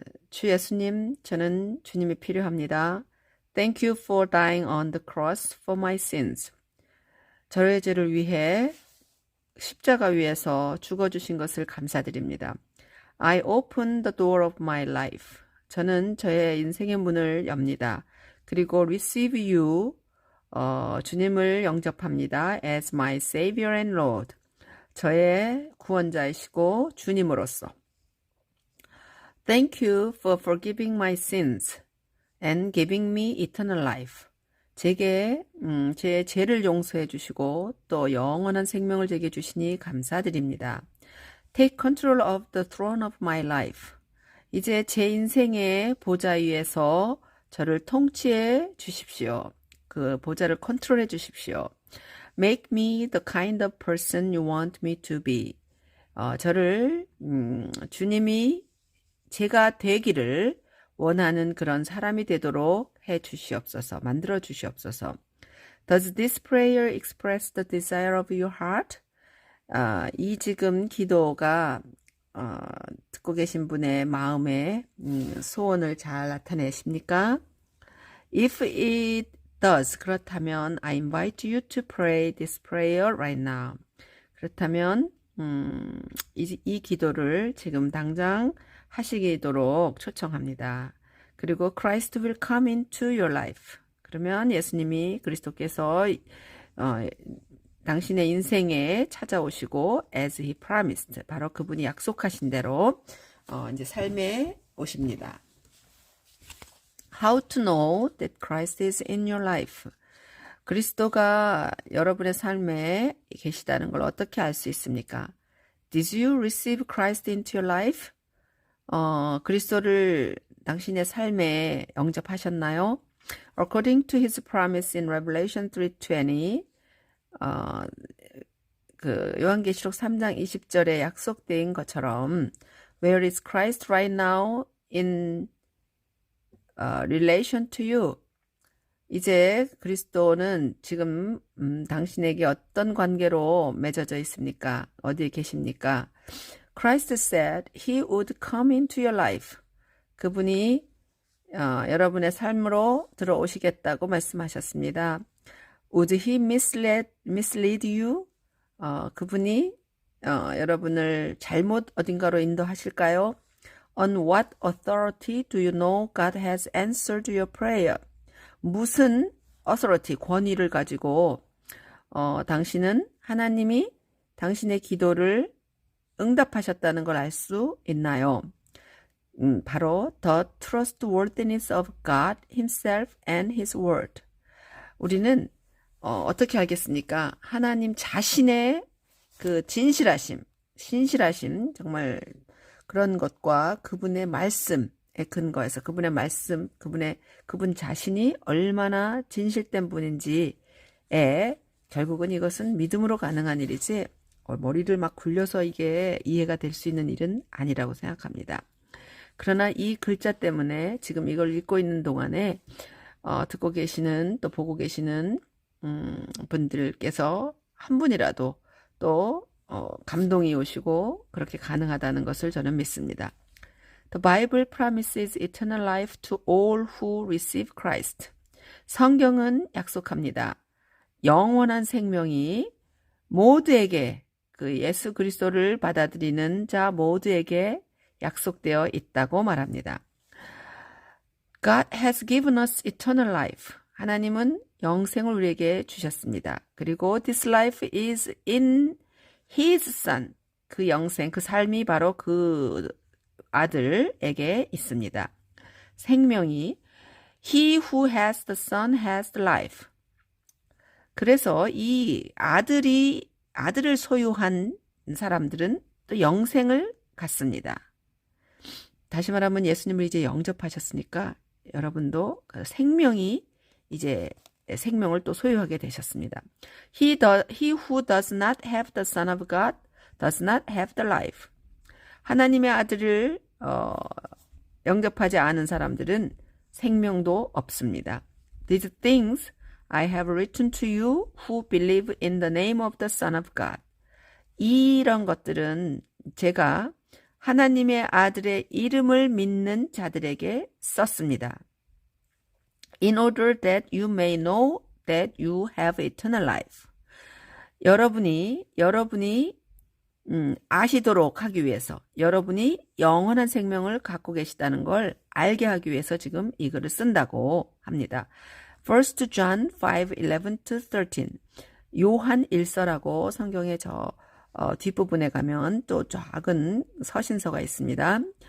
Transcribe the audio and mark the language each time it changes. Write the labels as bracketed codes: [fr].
[ko] 주 예수님, 저는 주님이 필요합니다. [en] Thank you for dying on the cross for my sins. [ko] 저의 죄를 위해 십자가 위에서 죽어주신 것을 감사드립니다. [en] I open the door of my life. [ko] 저는 저의 인생의 문을 엽니다. 그리고 [en] receive you, [ko] 주님을 영접합니다. [en] as my savior and lord. [ko] 저의 구원자이시고 주님으로서. [en] Thank you for forgiving my sins and giving me eternal life. [ko] 제게 제 죄를 용서해 주시고 또 영원한 생명을 제게 주시니 감사드립니다. [en] Take control of the throne of my life. [ko] 이제 제 인생의 보좌 위에서 저를 통치해 주십시오. 그 보좌를 컨트롤해 주십시오. [en] Make me the kind of person you want me to be. [ko] 저를 주님이 제가 되기를 원하는 그런 사람이 되도록 해 주시옵소서. 만들어 주시옵소서. [en] Does this prayer express the desire of your heart? [ko] 이 지금 기도가 듣고 계신 분의 마음의 소원을 잘 나타내십니까? [en] If it does, [ko] 그렇다면 [en] I invite you to pray this prayer right now. [ko] 그렇다면 이 기도를 지금 당장 하시도록 초청합니다. 그리고 [en] Christ will come into your life. [ko] 그러면 예수님이 그리스도께서 당신의 인생에 찾아오시고 [en] as he promised, [ko] 바로 그분이 약속하신 대로 이제 삶에 오십니다. [en] How to know that Christ is in your life. [ko] 그리스도가 여러분의 삶에 계시다는 걸 어떻게 알 수 있습니까? [en] Did you receive Christ into your life? [ko] 그리스도를 당신의 삶에 영접하셨나요? [en] According to his promise in Revelation 3:20, [ko] 그 요한계시록 3장 20절에 약속된 것처럼 [en] Where is Christ right now in relation to you? [ko] 이제 그리스도는 지금 당신에게 어떤 관계로 맺어져 있습니까? 어디에 계십니까? [en] Christ said he would come into your life. [ko] 그분이 여러분의 삶으로 들어오시겠다고 말씀하셨습니다. [en] Would he mislead you? [ko] 그분이 여러분을 잘못 어딘가로 인도하실까요? [en] On what authority do you know God has answered your prayer? [ko] 무슨 authority, 권위를 가지고 당신은 하나님이 당신의 기도를 응답하셨다는 걸 알 수 있나요? 바로 [en] the trustworthiness of God himself and his word. [ko] 우리는 어떻게 알겠습니까? 하나님 자신의 그 신실하심, 정말 그런 것과 그분의 말씀에 근거해서 그분의 말씀, 그분 자신이 얼마나 진실된 분인지에 결국은 이것은 믿음으로 가능한 일이지 머리를 막 굴려서 이게 이해가 될 수 있는 일은 아니라고 생각합니다. 그러나 이 글자 때문에 지금 이걸 읽고 있는 동안에 듣고 계시는 또 보고 계시는 분들께서 한 분이라도 또 감동이 오시고 그렇게 가능하다는 것을 저는 믿습니다. [en] The Bible promises eternal life to all who receive Christ. [ko] 성경은 약속합니다. 영원한 생명이 모두에게 그 예수 그리스도를 받아들이는 자 모두에게 약속되어 있다고 말합니다. [en] God has given us eternal life. [ko] 하나님은 영생을 우리에게 주셨습니다. 그리고 [en] this life is in his son. [ko] 그 영생, 그 삶이 바로 그 아들에게 있습니다. 생명이 [en] he who has the son has the life. [ko] 그래서 이 아들을 소유한 사람들은 또 영생을 갖습니다. 다시 말하면 예수님을 이제 영접하셨으니까 여러분도 그 생명이 이제 생명을 또 소유하게 되셨습니다. [en] He who does not have the Son of God does not have the life. [ko] 하나님의 아들을 영접하지 않은 사람들은 생명도 없습니다. [en] These things I have written to you who believe in the name of the Son of God. [ko] 이런 것들은 제가 하나님의 아들의 이름을 믿는 자들에게 썼습니다. [en] In order that you may know that you have eternal life. [ko] 여러분이 아시도록 하기 위해서, 여러분이 영원한 생명을 갖고 계시다는 걸 알게 하기 위해서 지금 이 글을 쓴다고 합니다. [en] 1 John 5:11-13. [ko] 요한 1서라고 성경의 뒷부분에 가면 또 작은 서신서가 있습니다.